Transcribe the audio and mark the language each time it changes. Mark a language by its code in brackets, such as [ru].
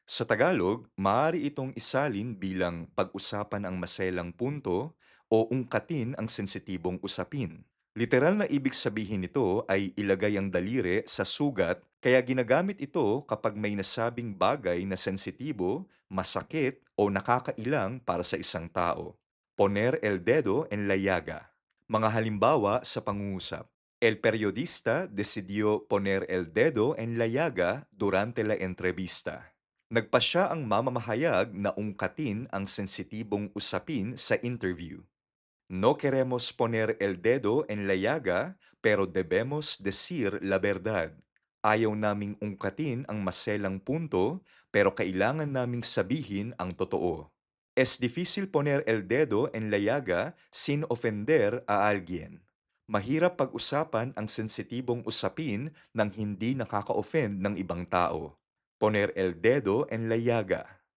[tl] Sa Tagalog, maaari itong isalin bilang pag-usapan ang maselang punto o ungkatin ang sensitibong usapin. Literal na ibig sabihin nito ay ilagay ang daliri sa sugat, kaya ginagamit ito kapag may nasabing bagay na sensitibo, masakit o nakakailang para sa isang tao. [es] Poner el dedo en la llaga. [tl] Mga halimbawa sa pangungusap. [es] El periodista decidió poner el dedo en la llaga durante la entrevista. [tl] Nagpasya ang mamamahayag na ungkatin ang sensitibong usapin sa interview. [es] No queremos poner el dedo en la llaga, pero debemos decir la verdad. [tl] Ayaw naming ungkatin ang maselang punto, pero kailangan naming sabihin ang totoo. [es] Es difícil poner el dedo en la llaga sin ofender a alguien. [tl] Mahirap pag-usapan ang sensitibong usapin nang hindi nakaka-offend ng ibang tao. [es] Poner el dedo en la llaga.